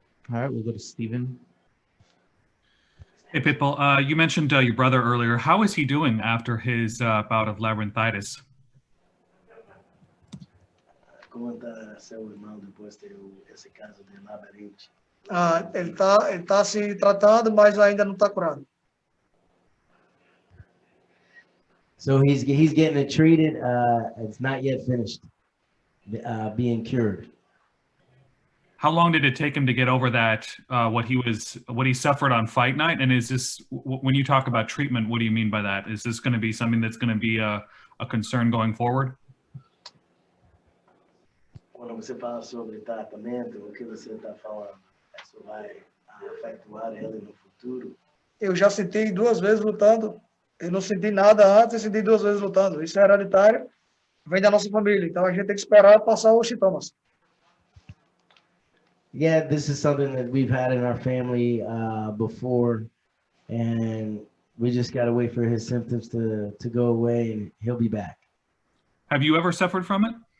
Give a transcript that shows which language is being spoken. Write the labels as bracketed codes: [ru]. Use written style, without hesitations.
[en] All right, we'll go to Steven. Hey, Pitbull, you mentioned your brother earlier. How is he doing after his bout of labyrinthitis? [pt] Como está seu irmão depois de ter esse caso de labirinte? Ele tá se tratando, mas ainda não está curado. [en] So he's getting it treated. It's not yet finished being cured. How long did it take him to get over that? What he suffered on fight night? And is this, when you talk about treatment, what do you mean by that? Is this going to be something that's going to be a concern going forward? [pt] Quando você fala sobre tratamento, o que você está falando? Isso vai afetar ele no futuro? Eu já senti 2 vezes lutando. Eu não senti nada antes e senti 2 vezes lutando. Isso é hereditário, vem da nossa família. Então a gente tem que esperar passar os sintomas. [en] Yeah, this is something that we've had in our family before, and we just got to wait for his symptoms to go away, and he'll be back. Have you ever suffered from it?